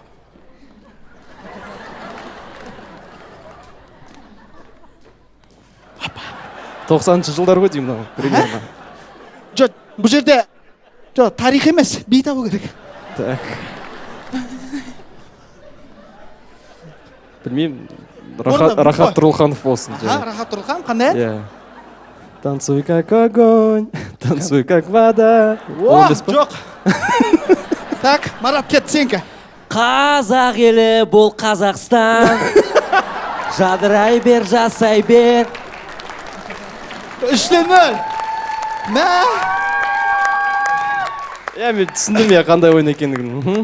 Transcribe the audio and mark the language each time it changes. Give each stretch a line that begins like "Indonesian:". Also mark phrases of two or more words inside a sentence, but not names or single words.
Kazakh: 90-шы жылдар ғой деймін мынау.
Russian: Примерно.
Kazakh: жоқ бұл жерде тарих емес би табу керек Так. Білмеймін. Рахат Тұрлыханов болсын. рахат тұрлыхан қандай ән Иә.
Russian: Танцуй как огонь, танцуй как вода.
Kazakh: жоқ так марат кет сенікі Қазақ елі бұл Қазақстан. Жадырай бер, жасай бер. 3-0 мә Иә, мен түсіндім я қандай ойын екендігін.